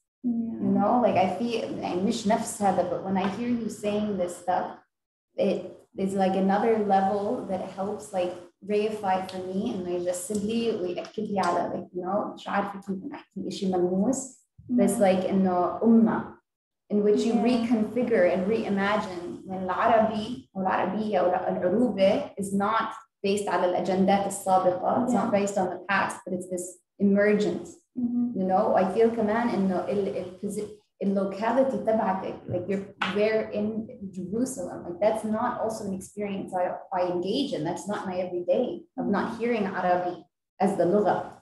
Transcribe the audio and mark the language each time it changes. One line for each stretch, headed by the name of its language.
English: Like I feel
Arabic: مش نفس هذا,
English: but when I hear you saying this stuff, it is like another level that helps like reify for me and
Arabic: يجسد لي ويأكد لي على
English: like
Arabic: مش عارفة كيف نحكي إشي ملموس, بس
English: like
Arabic: إنه أمة
English: in which you reconfigure and reimagine
Arabic: العربي أو العربية أو العروبة
English: is not based
Arabic: على الأجندات السابقة.
English: It's not based on the past, but it's this emergent. You know, I feel
Arabic: كمان إنه
English: locality
Arabic: تبعتك,
English: like we're in Jerusalem, like that's not also an experience I engage in. That's not my everyday. I'm not hearing Arabic as the lugha.